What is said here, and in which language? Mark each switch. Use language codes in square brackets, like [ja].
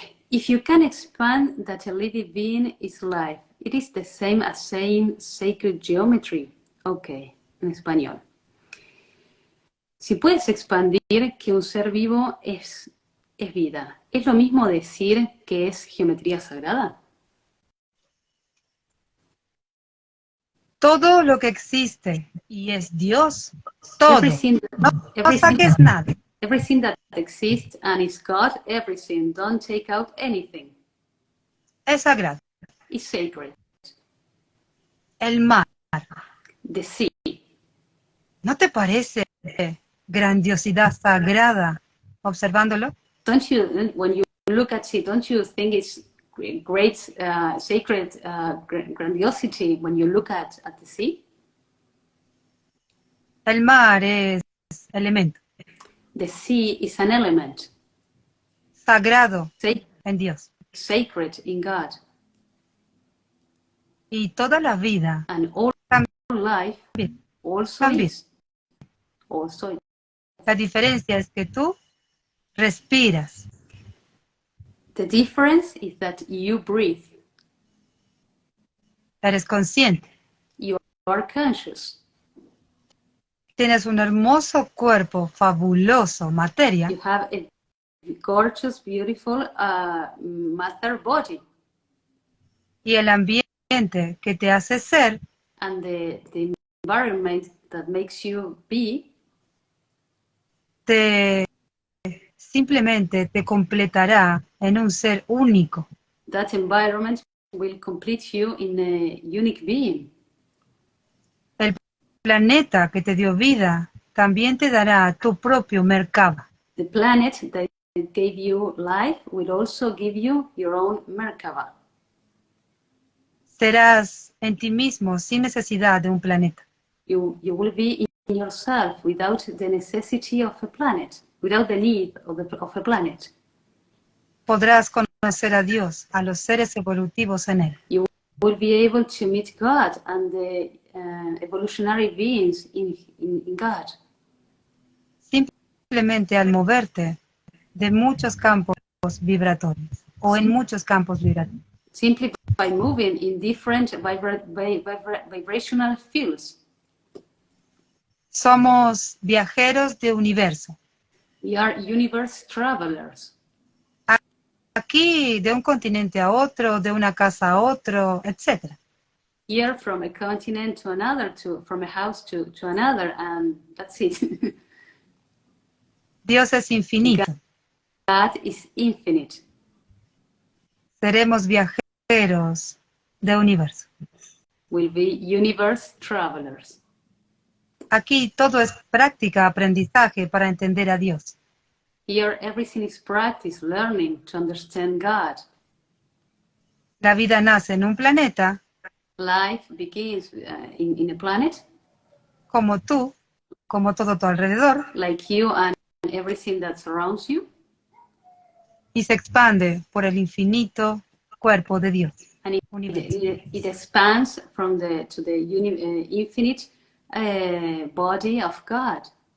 [en] If you can expand that a living being is life, it is the same as saying sacred geometry. [es] Okay, en español. Si puedes expandir que un ser vivo es vida, ¿es lo mismo decir que es geometría sagrada? Todo lo que existe y es Dios, todo. No saques nada. [en] Everything that exists and is God, everything. Don't take out anything. [es] Es sagrado. [en] It's sacred. [es] El mar. [en] The sea. [es] ¿No te parece grandiosidad sagrada observándolo? [en] Don't you, when you look at it, don't you think it's great, sacred grandiosity when you look at the sea? [es] El mar es elemento. [en] The sea is an element. [es] Sagrado en Dios. [en] Sacred in God. [es] Y toda la vida. [en] And all life also is. Also. [es] La diferencia es que tú respiras. [en] The difference is that you breathe. [es] Eres consciente. [en] You are conscious. [es] Tienes un hermoso cuerpo, fabuloso, materia. [en] You have a gorgeous, beautiful matter body. [es] Y el ambiente que te hace ser. [en] And the environment that makes you be. [es] Simplemente te completará en un ser único. [en] That environment will complete you in a unique being. [es] El planeta que te dio vida también te dará tu propio Merkaba. [en] The planet that gave you life will also give you your own Merkaba. [es] Serás en ti mismo sin necesidad de un planeta. [en] You will be in yourself without the necessity of a planet, without the need of a planet. [es] Podrás conocer a Dios, a los seres evolutivos en él. [en] You will be able to meet God and the evolutionary beings in God. [es] Simplemente al moverte de muchos campos vibratorios o en muchos campos vibratorios. [en] Simply by moving in different vibrational fields. [es] Somos viajeros de universo. [en] We are universe travelers. [es] Aquí de un continente a otro, de una casa a otro, etc. [en] Here from a continent to another, from a house to another, and that's it. [es] Dios es infinito. [en] God is infinite. [es] Seremos viajeros de universo. [en] We'll be universe travelers. [es] Aquí todo es práctica, aprendizaje para entender a Dios. [en] Here everything is practice, learning to understand God. [es] La vida nace en un planeta. [en] Life begins in a planet. [es] Como tú, como todo tu alrededor. [en] Like you and everything that surrounds you. [es] Y se expande por el infinito cuerpo de Dios. [en] And it expands from to the infinite body of God.